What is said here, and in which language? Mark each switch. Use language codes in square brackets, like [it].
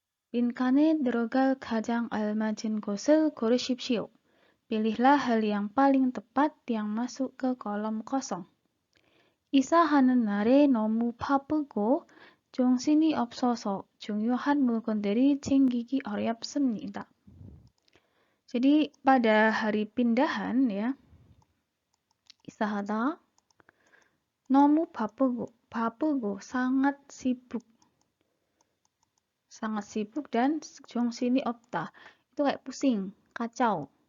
[ko] 빈칸에 들어갈 가장 알맞은 것을 고르십시오. [id] Pilihlah hal yang paling tepat yang masuk ke kolom kosong. [ko] 이사하는 날에 너무 바쁘고 정신이 없어서 중요한 물건들이 챙기기 어렵습니다. [id] Jadi pada hari pindahan ya, [ko] 이사하다 너무 바쁘고 [id] sangat sibuk. Sangat sibuk dan [ko] 정신이 없다. [id] Itu kayak pusing, kacau.